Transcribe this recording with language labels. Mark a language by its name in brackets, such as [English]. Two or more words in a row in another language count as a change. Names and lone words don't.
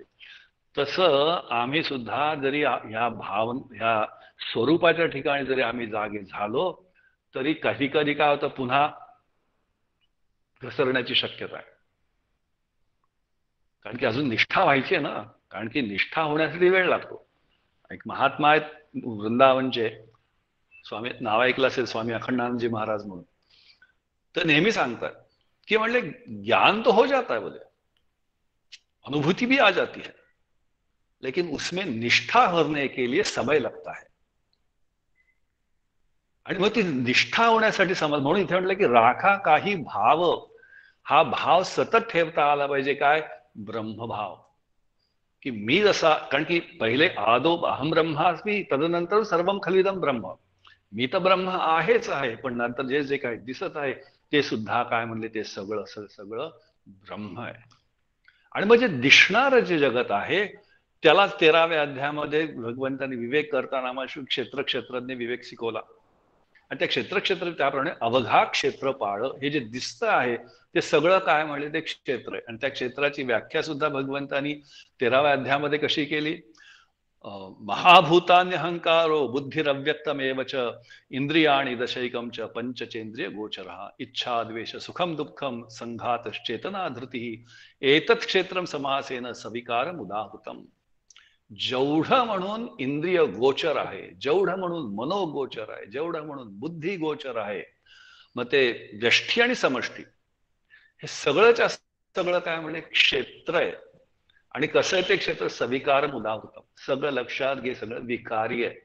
[Marathi] तसं आम्ही सुद्धा जरी ह्या ह्या स्वरूपाच्या ठिकाणी जरी आम्ही जागे झालो तरी कधी कधी काय होतं, पुन्हा घसरण्याची शक्यता आहे. कारण की अजून निष्ठा व्हायची आहे ना, कारण की निष्ठा होण्यासाठी वेळ लागतो. एक महात्मा आहेत वृंदावनचे, स्वामी नाव ऐकलं असेल, स्वामी अखंडानंदजी महाराज म्हणून. तर नेहमी सांगतात की म्हणले [Hindi] ज्ञान तो हो जाता है बोले, अनुभूति भी आ जाती है, लेकिन उसमें निष्ठा होने के लिए समय लगता है. [Marathi] आणि मग ती निष्ठा होण्यासाठी समज, म्हणून इथे म्हटलं की राखा काही भाव, हा भाव सतत ठेवता आला पाहिजे. काय? ब्रह्मभाव. की मी जसा, कारण की पहिले [Sanskrit] आदो अहम ब्रह्मास्मी, [Marathi] तदनंतर [Sanskrit] सर्वम खलिदम ब्रह्म, [Marathi] मी तर ब्रह्म आहेच आहे, पण नंतर जे जे काही दिसत आहे ते सुद्धा काय म्हणले, ते सगळं सगळं ब्रह्म आहे. आणि मग जे दिसणारं जे जगत आहे त्यालाच 13व्या अध्यायामध्ये भगवंतांनी विवेक करताना क्षेत्र क्षेत्रज्ञ विवेक शिकवला. आणि त्या क्षेत्र त्याप्रमाणे अवघा क्षेत्रपाळ हे जे दिसतं आहे ते सगळं काय म्हणले ते क्षेत्र आहे. आणि त्या क्षेत्राची व्याख्या सुद्धा भगवंतानी 13व्या अध्यायामध्ये कशी केली? [Sanskrit] महाभूतान्यहंकारो बुद्धिरव्यक्तमेव च इंद्रियाणि दशैकं च पंचचेंद्रिय गोचरः इच्छा द्वेष सुखम दुःखम संघातश्चेतना धृतिः एतत् क्षेत्रम समासेन सविकारम उदाहृतम. [Marathi] जेवढं म्हणून इंद्रिय गोचर आहे, जेवढं म्हणून मनोगोचर आहे, जेवढं म्हणून बुद्धी गोचर आहे, मग ते व्यष्टी आणि समष्टी हे सगळंच्या सगळं काय म्हणजे क्षेत्र आहे. आणि कसं आहे ते क्षेत्र? [Sanskrit] सविकार उदाहृतम, [Marathi] सगळं लक्षात घे, सगळं विकारी आहे.